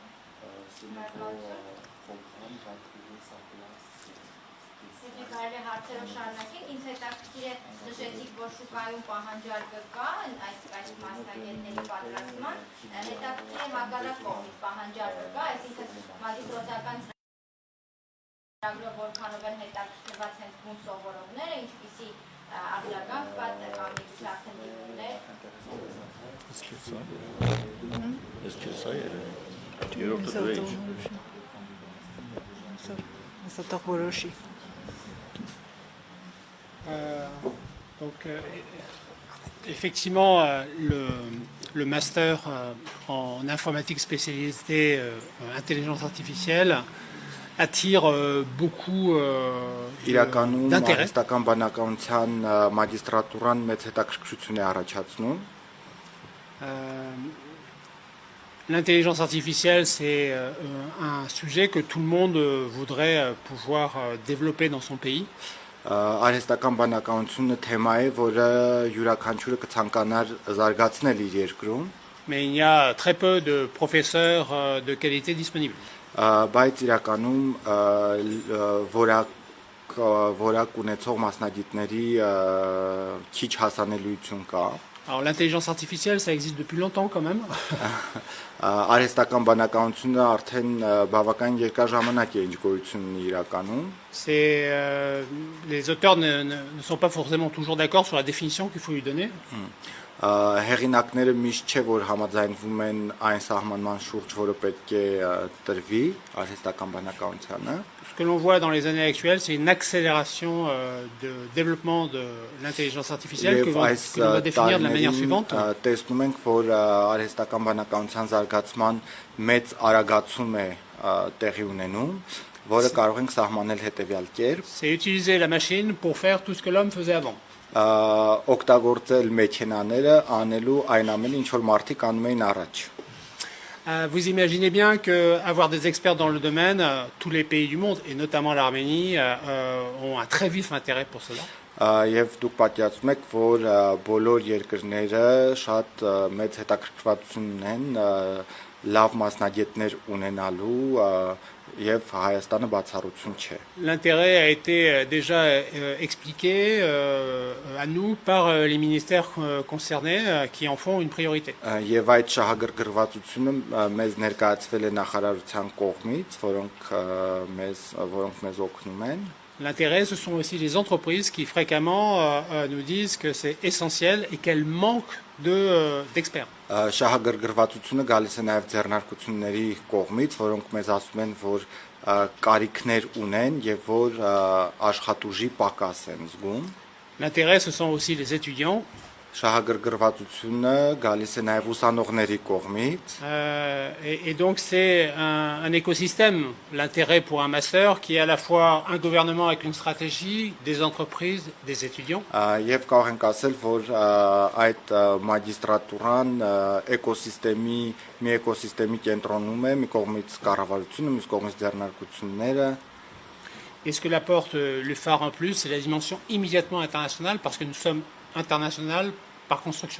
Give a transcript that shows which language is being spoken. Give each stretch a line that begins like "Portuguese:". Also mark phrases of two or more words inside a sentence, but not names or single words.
Armenian: Ինձ հետաքրքիր է նշեցիք, որ շուկայում պահանջարկը կա այս մասնագետների պատրաստման, հետաքրքիր է հակառակ կողմից պահանջարկը կա, այսինքն մագիստրոսական ծրագրով որքանով են հետաքրքրված հենց բուն սովորողները, ինչպիսի արձագանք կա կամ արդյունքներ։
French: Donc, effectivement, le master en informatique spécialisée intelligence artificielle attire beaucoup d'intérêt.
Armenian: Իրականում բանականության մագիստրատուրան մեծ հետաքրքրություն է առաջացնում։
French: L'intelligence artificielle, c'est un sujet que tout le monde voudrait pouvoir développer dans son pays.
Armenian: Արհեստական բանականությունը թեմա է, որը յուրաքանչյուրը կցանկանար զարգացնել իր երկրում,
French: mais il y a très peu de professeurs de qualité disponibles.
Armenian: Բայց իրականում որակ ունեցող մասնագետների քիչ հասանելիություն կա։
French: Alors l'intelligence artificielle, ça existe depuis longtemps quand même.
Armenian: Արհեստական բանականությունը արդեն բավական երկար ժամանակ է ինչ գոյություն ունի իրականում։
French: Les auteurs ne sont pas forcément toujours d'accord sur la définition qu'il faut lui donner.
Armenian: Հեղինակները միշտ չէ որ համաձայնվում են այն սահմանման շուրջ, որը պետք է տրվի արհեստական բանականությանը։
French: Ce que l'on voit dans les années actuelles, c'est une accélération de développement de l'intelligence artificielle que l'on va définir de la manière suivante.
Armenian: Տեսնում ենք, որ արհեստական բանականության զարգացման մեծ արագացում է տեղի ունենում, որը կարող ենք սահմանել հետևյալ կերպ.
French: C'est utiliser la machine pour faire tout ce que l'homme faisait avant.
Armenian: Օգտագործել մեքենաները անելու այն ամենը, ինչ որ մարդիկ անում էին առաջ։
French: Vous imaginez bien qu'avoir des experts dans le domaine, tous les pays du monde, et notamment l'Arménie, ont un très vif intérêt pour cela.
Armenian: Եվ դուք պատկերացնում եք, որ բոլոր երկրները շատ մեծ հետաքրքրվածություն ունեն լավ մասնագետներ ունենալու եւ Հայաստանը բացառություն չէ։
French: L'intérêt a été déjà expliqué à nous par les ministères concernés qui en font une priorité.
Armenian: Եվ այդ շահագրգռվածությունը մեզ ներկայացվել է նախարարության կողմից, որոնք մեզ օգնում են։
French: L'intérêt, ce sont aussi les entreprises qui fréquemment nous disent que c'est essentiel et qu'elles manquent d'experts.
Armenian: Շահագրգռվածությունը գալիս է նաև ձեռնարկությունների կողմից, որոնք մեզ ասում են, որ կարիքներ ունեն եւ որ աշխատուժի պակաս են զգում։
French: L'intérêt, ce sont aussi les étudiants.
Armenian: Շահագրգռվածությունը գալիս է նաև ուսանողների կողմից։
French: Et donc c'est un écosystème, l'intérêt pour un master qui est à la fois un gouvernement avec une stratégie, des entreprises, des étudiants.
Armenian: Եվ կարող ենք ասել, որ այդ մագիստրատուրան մի էկոսիստեմի կենտրոնում է, մի կողմից կառավարությունը, մյուս կողմից ձեռնարկությունները։
French: Et ce que l'apporte le phare en plus, c'est la dimension immédiatement internationale parce que nous sommes international par construction.